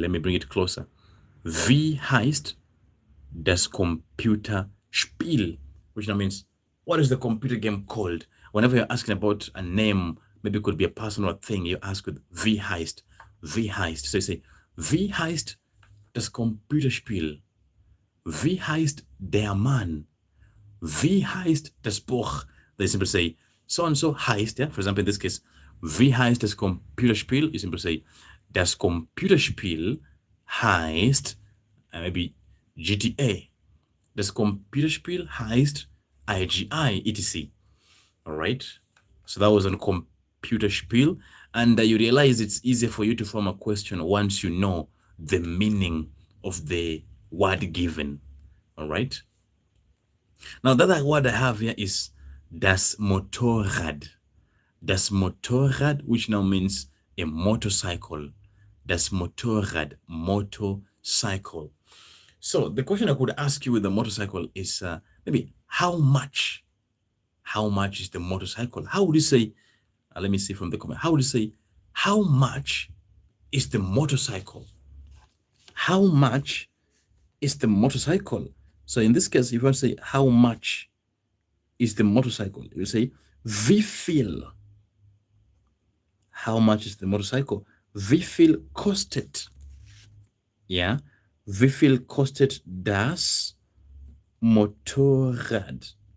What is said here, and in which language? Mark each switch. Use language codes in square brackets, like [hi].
[en] Let me bring it closer. [de] Wie heißt das Computerspiel? [en] which now means, what is the computer game called? Whenever you're asking about a name, maybe it could be a person or a thing, you ask with [de] wie heißt, wie heißt. [en] So you say, [de] wie heißt das Computerspiel? Wie heißt der Mann? Wie heißt das Buch? [en] They simply say, so and so heißt, yeah? For example, in this case, [de] wie heißt das Computerspiel? [en] You simply say, [de] das Computerspiel heißt, [en] maybe GTA. [de] Das Computerspiel heißt IGI, etc. [en] All right. So that was on Computerspiel. And you realize it's easier for you to form a question once you know the meaning of the word given. All right. Now, the other word I have here is das Motorrad. Das Motorrad, which now means a motorcycle. Das Motorrad, motorcycle. So the question I could ask you with the motorcycle is maybe how much? How much is the motorcycle? How would you say? Let me see from the comment. How would you say? How much is the motorcycle? How much is the motorcycle? So in this case, if you want to say how much is the motorcycle, you say [de] wie viel. [en] How much is the motorcycle? [de] Wie viel kostet? Yeah. Wie viel kostet das Motorrad?